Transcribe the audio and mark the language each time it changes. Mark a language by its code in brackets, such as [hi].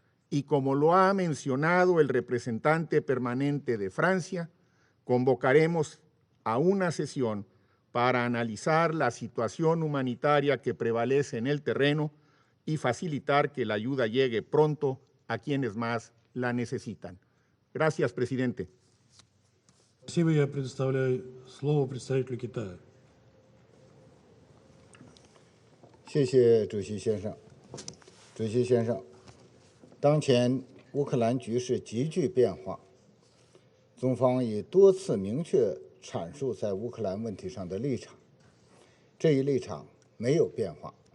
[es] Y como lo ha mencionado el representante permanente de Francia, convocaremos a una sesión para analizar la situación humanitaria que prevalece en el terreno y facilitar que la ayuda llegue pronto a quienes más la necesitan. Gracias, presidente. [ru] Спасибо. Я предоставляю слово представителю Китая. [zh] 谢谢主席先生。主席先生，当前乌克兰局势急剧变化，中方已多次明确阐述在乌克兰问题上的立场，这一立场没有变化。